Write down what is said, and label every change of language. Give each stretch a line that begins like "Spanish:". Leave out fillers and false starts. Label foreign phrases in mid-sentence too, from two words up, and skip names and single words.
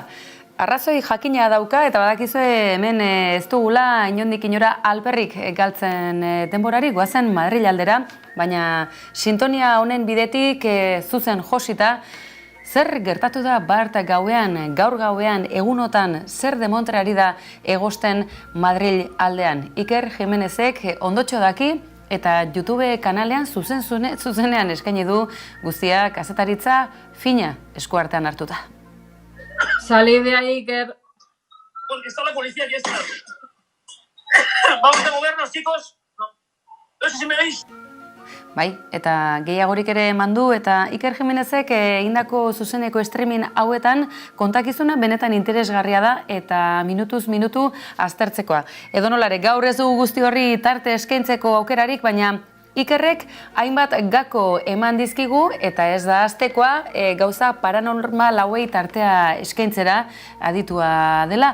Basque: Arrazoi jakina dauka eta badakizue hemen ez dugula inondik inora alperrik galtzen denborari, goazen Madril aldera, baina sintonia honen bidetik zuzen josita, zer gertatu da bart gauean, gaur gauean, egunotan, zer demontrari da egosten Madril aldean? Iker Jimenezek ondotxo daki, eta YouTube kanalean zuzenean eskaini du guztia kazetaritza fina eskuartean hartuta.
Spanish: Salid de ahí, Iker. Porque está la policía aquí está. Vamos a movernos, chicos. No sé si me veis.
Basque: Bai, eta gehiagorik ere mandu eta Iker Jimenezek egindako zuzeneko streaming hauetan kontakizuna benetan interesgarria da eta minutuz minutu aztertzekoa. Edonolare, gaur ez dugu guzti horri tarte eskaintzeko aukerarik, baina Ikerrek hainbat gako eman dizkigu eta ez da aztekoa gauza paranormal hauei tartea eskaintzera aditua dela.